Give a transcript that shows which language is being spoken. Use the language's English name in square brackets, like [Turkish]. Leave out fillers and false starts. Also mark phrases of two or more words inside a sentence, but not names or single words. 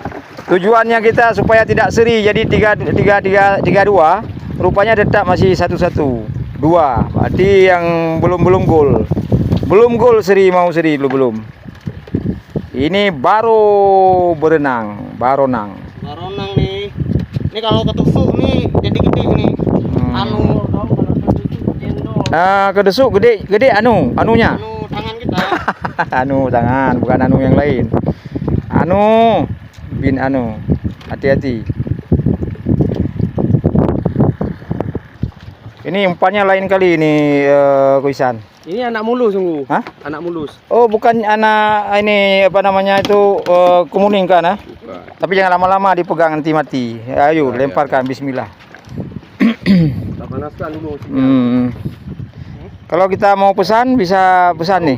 [Indonesian] Tujuannya kita supaya tidak seri, jadi 3-2. Rupanya tetap masih 1-1. 2. Berarti yang belum gol. Belum gol seri, mau seri belum. Ini baru berenang, baronang. Baronang nih. Ini kalau ketusuk nih jadi gede nih. Anu Kedesuk gede anunya. anu tangan kita. Anu tangan, bukan anu yang lain. Anu. Hati-hati. Ini umpannya lain kali ini, Kuisan. Ini anak mulus sungguh. Hah? Anak mulus. Oh, bukan anak ini apa namanya itu kemuning kan? Tapi jangan lama-lama dipegang nanti mati. Ayo, lemparkan. Bismillah. Tak panaskan dulu. Kalau kita mau pesan bisa pesan nih.